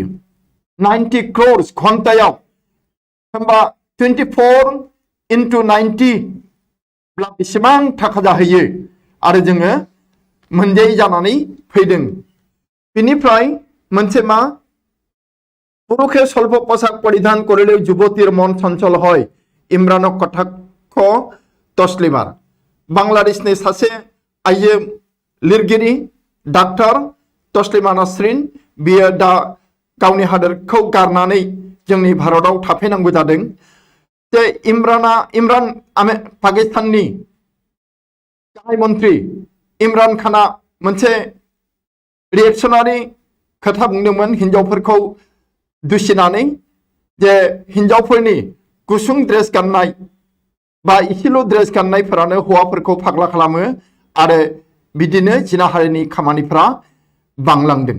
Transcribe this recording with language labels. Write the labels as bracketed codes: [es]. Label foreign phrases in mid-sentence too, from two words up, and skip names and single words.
[brx] 90 crores घन्टायाव, होमबा 24 into 90 ब्ला बेसेबां थाखा जाहैयो आरो जोङो मोनजायै जानानै फैदों। बेनिफ्राय मोनसे मा, [as] পুৰুষে স্বল্প পোশাক পৰিধান কৰিলেও যুৱতীৰ মন চঞ্চল হয়, ইমৰানক কটাক্ষ তসলিমাৰ। [brx] বাংলাদেশनि सासे आइजो लिरगिरि डाक्टर तस्लिमा नासरिन, बियो दा गावनि हादोरखौ गारनानै जोंनि भारताव थाफैनांगौ जादों। जे इमरान पाकिस्ताननि गाहाय मन्त्रि इमरान खाना मोनसे रिएक्सनारि खोथा बुंदोंमोन हिनजावफोरखौ दुसिनानै, जे हिनजावफोरनि गुसुं ड्रेस गाननाय बा इसेल' ड्रेस गाननायफोरानो हौवाफोरखौ फाग्ला खालामो आरो बिदिनो जिनाहारिनि खामानिफ्रा बांलांदों।